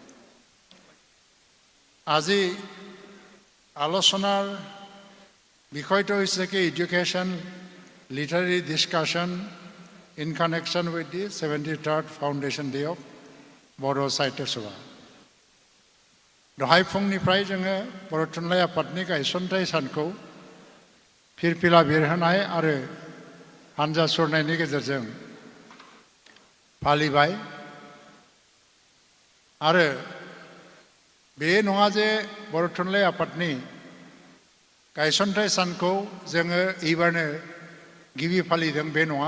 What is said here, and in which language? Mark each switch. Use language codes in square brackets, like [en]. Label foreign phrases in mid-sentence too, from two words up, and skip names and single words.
[as] আজি আলোচনাৰ বিষয়টো হৈছে কি [en] education literary discussion in connection with the 73rd foundation day of बर' साहित्य सभा। [brx] दहाय फुंनिफ्राय जोङो बर' थुनलाइ आफादनि गायसनथाय सानखौ फिरफिला बिरहोनाय आरो हानजा सुरनायनि गेजेरजों फालिबाय आरो बे नङा जे बर' थुनलाइ आफादनि गायसनथाय सानखौ जोङो एबारनो गिबि फालिदों बे नङा।